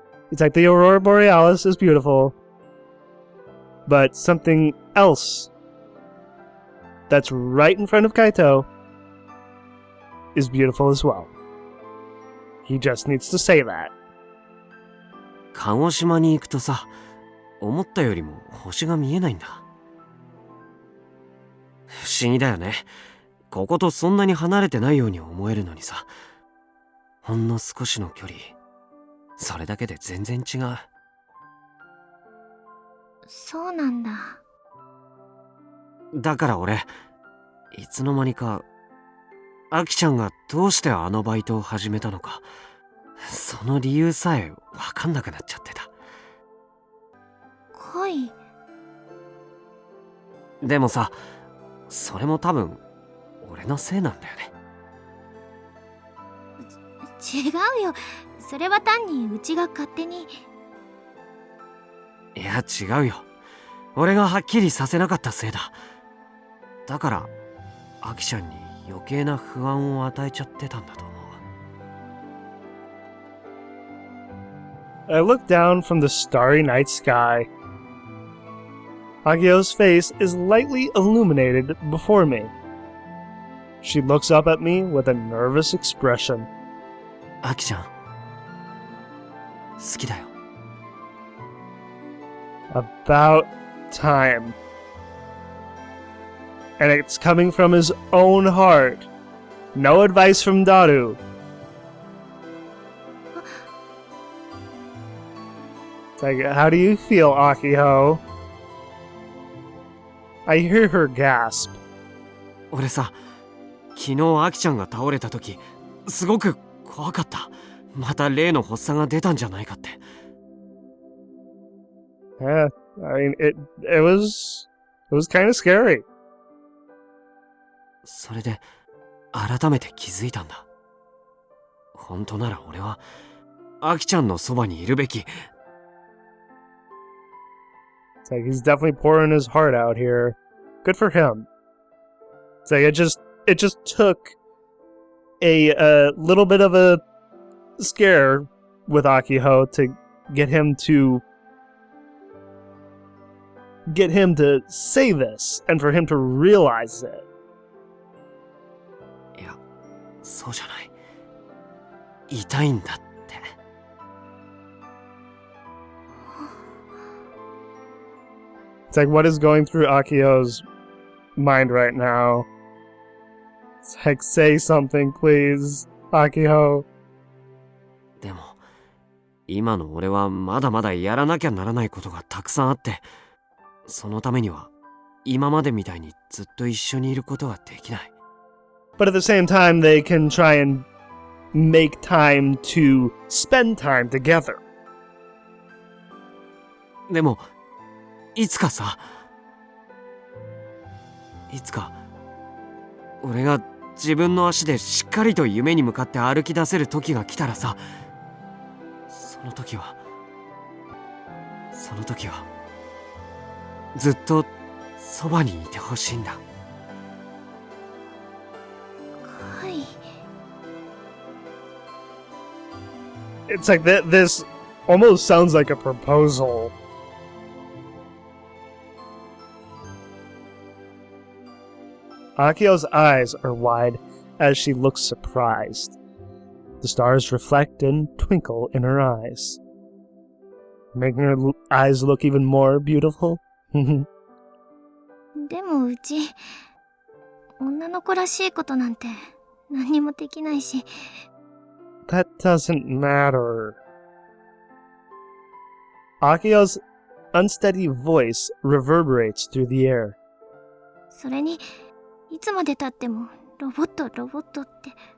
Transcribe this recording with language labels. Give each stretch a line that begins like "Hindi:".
English: It's like the aurora borealis is beautiful, but something else that's right in front of Kaito is beautiful as well. He just needs to say that.
Japanese: 鹿児島に行くとさ、思ったよりも星が見えないんだ。不思議だよね。こことそんなに離れてないように思えるのにさ、ほんの少しの距離、それだけで全然違う。そうなんだ。だから俺、いつの間にか、アキちゃんがどうしてあのバイトを始めたのか、その理由さえわかんなくなっちゃってた。カイ。でもさ、それも多分俺のせいなんだよね。違うよ。それは単にうちが勝手に。いや違うよ。俺がはっきりさせなかったせいだ。だからアキちゃんに余計な不安を与えちゃってたんだと思う。
English: I look down from the starry night sky. Akiho's face is lightly illuminated before me. She looks up at me with a nervous expression.
Japanese: アキちゃん、好きだよ。
English: About time. And it's coming from his own heart. No advice from Daru. It's like, how do you feel, Akiho? I hear her gasp.
Japanese: 俺さ、昨日アキちゃんが倒れた時、すごく怖かった。また例の発作が出たんじゃないかって。
English: Yeah, I mean, it was kind of scary.
Japanese: それで改めて気づいたんだ。本当なら俺はアキちゃんのそばにいるべき。
English: It's like he's definitely pouring his heart out here. Good for him. It's like it just took a little bit of a scare with Akiho to get him to say this and for him to realize it.
Japanese: いや、そうじゃない。痛いんだって。
English: It's like, what is going through Akiho's mind right now? It's like, say something, please, Akiho.
Japanese: でも、今の俺はまだまだやらなきゃならないことがたくさんあって、そのためには今までみたいにずっと一緒にいることはできない。
English: But at the same time, they can try and make time to spend time together.
Japanese: でも、いつか俺が自分の足でしっかりと夢に向かって歩き出せる時が来たらさ、その時はずっとそばにいてほしいんだ。はい。
English: It's like this almost sounds like a proposal. Akiho's eyes are wide as she looks surprised. The stars reflect and twinkle in her eyes, making her eyes look even more beautiful.
Japanese: でもうち女の子らしいことなんて何にもできないし。
English: That doesn't matter. Akiho's unsteady voice reverberates through the air.
Japanese: それにいつまで経ってもロボットって。